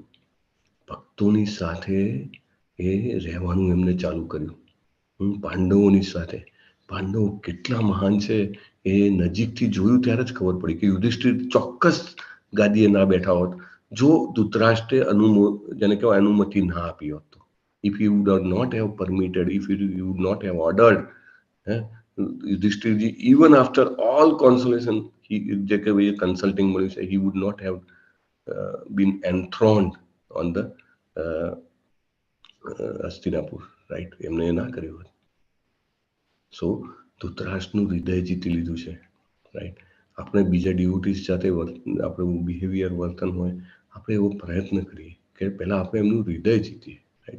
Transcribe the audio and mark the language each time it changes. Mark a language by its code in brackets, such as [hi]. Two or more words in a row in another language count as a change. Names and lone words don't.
[gu] ભક્તોની સાથે એ રહેવાનું એમને ચાલુ કર્યું. પાંડવોની સાથે, પાંડવો કેટલા મહાન છે એ નજીકથી જોયું ત્યારે જ ખબર પડી કે યુધિષ્ઠિર ચોક્કસ ગાદીએ ના બેઠા હોત જો ધૃતરાષ્ટ્રે જેને કહેવાય અનુમતિ ના આપી હોત તો. [en] If you would not have permitted, if you would not have ordered, યુધિષ્ઠિરજી, even after all consolation, [gu] જે કે ભાઈ કન્સલ્ટિંગ મળ્યું છે, [en] he would not have been enthroned on the હસ્તિનાપુર, રાઈટ. [gu] એમને એ ના કર્યું હોત. સો ધૃતરાષ્ટ્રનું હૃદય જીતી લીધું છે, રાઈટ. આપણે બીજા ડિવોટીઝ સાથે આપણું બિહેવિયર વર્તન હોય, આપણે એવો પ્રયત્ન કરીએ કે પહેલાં આપણે એમનું હૃદય જીતીએ, રાઈટ.